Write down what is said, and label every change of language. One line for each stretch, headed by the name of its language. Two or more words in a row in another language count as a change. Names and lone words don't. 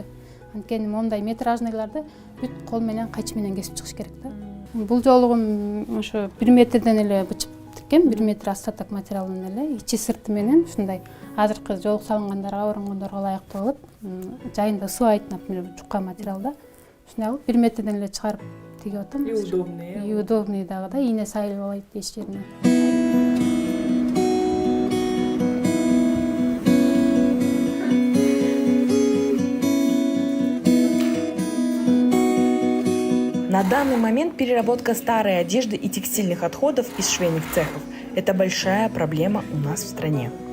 Kyrgyz: Анткени мондай метражныйларды бүт кол менен, кайчы менен кесип чыгыш керек да. Бул жолу ошо 1 метрден эле бычып тиккем, 1 метр остаток материалдан эле, ичи сырты менен ушундай азыркы жолук салынгандарга, оронгондорго ылайыктуу кылып, жайында ысыбайт, например, жукка материалда. Ушундай кылып 1 метрден эле чыгарып тигип атам.
Russian: И удобный. И удобный
Kyrgyz: дагы да, ийне сайылып алайт эч жерине.
Russian: На данный момент переработка старой одежды и текстильных отходов из швейных цехов – это большая проблема у нас в стране.